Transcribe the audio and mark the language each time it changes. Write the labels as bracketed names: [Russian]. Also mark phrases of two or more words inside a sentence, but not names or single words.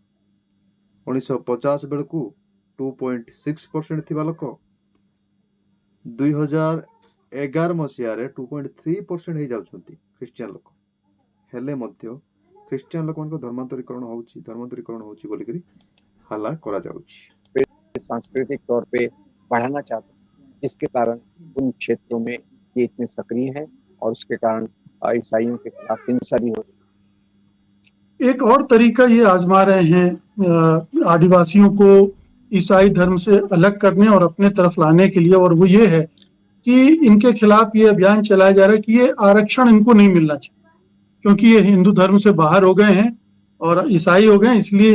[Odia] 1950 ବେଳକୁ 2.6% ଥିବା ଲୋକ 2011 ମସିହାରେ 2.3% ହେଇଯାଉଛନ୍ତି ଖ୍ରୀଷ୍ଟିଆନ ଲୋକ। ହେଲେ ମଧ୍ୟ ଖ୍ରୀଷ୍ଟିଆନ ଲୋକମାନଙ୍କ ଧର୍ମାନ୍ତରୀକରଣ ହଉଛି ବୋଲିକିରି ହାଲ୍ଲା କରାଯାଉଛି। [Hindi] सांस्कृतिक तौर पे बढ़ाना चाहते हैं, जिसके कारण उन क्षेत्रों में ये इतने सक्रिय हैं और उसके कारण ईसाइयों के खिलाफ हिंसा भी हो रही है। एक और तरीका ये आजमा रहे हैं आदिवासियों को ईसाई धर्म से अलग करने और अपने तरफ लाने के लिए, और वो ये है कि इनके खिलाफ ये अभियान चलाया जा रहा है कि ये आरक्षण इनको नहीं मिलना चाहिए, क्योंकि ये हिंदू धर्म से बाहर हो गए हैं और ईसाई हो गए, इसलिए